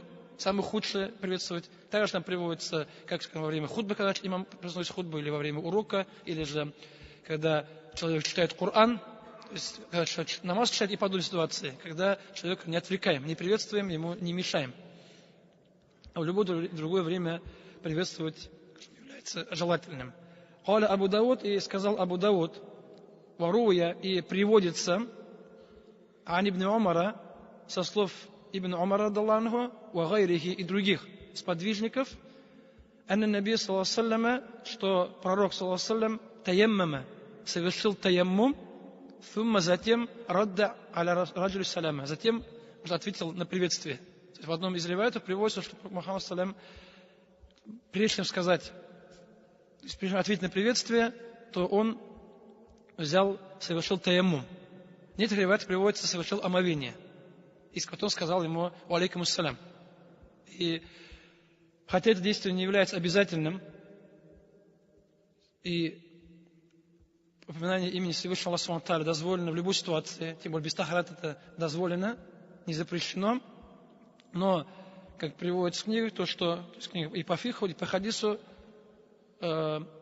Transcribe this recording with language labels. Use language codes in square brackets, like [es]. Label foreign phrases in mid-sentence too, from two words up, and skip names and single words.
[ru] Самое худшее приветствовать. Также там приводится, как скажем, во время хутбы, когда имам произносит хутбу, или во время урока, или же когда человек читает Коран, то есть когда человек намаз читает и подобные ситуации, когда человека не отвлекаем, не приветствуем, ему не мешаем. А в любое другое время приветствовать является желательным. [ar] قال أبو داود, [ru] и сказал Абу Дауд, воруя, и приводится Ан ибн Умара, со слов Ибн Умара [ar] رضي الله وغيره [ru] и других сподвижников, [ar] أن النبي صلى الله عليه وسلم, [ru] что пророк [ar] صلى الله عليه وسلم تيمم, [ru] совершил таяммум, [ar] thumma затем رد على الرجل السلام, [ru] затем ответил на приветствие. В одном из риваятов приводится, что Мухаммад саллям, прежде чем сказать, прежде чем ответить на приветствие, то он совершил таяммум. В некоторых риваятах приводится, совершил омовение. И потом сказал ему [ar] «وعليكم السلام». [ru] И хотя это действие не является обязательным, и упоминание имени Всевышнего Аллаха [ar] سبحانه وتعالى [ru] дозволено в любой ситуации, тем более без тахарат это дозволено, не запрещено, но, как приводится в книгах, то, что и по фиху, и по хадису, что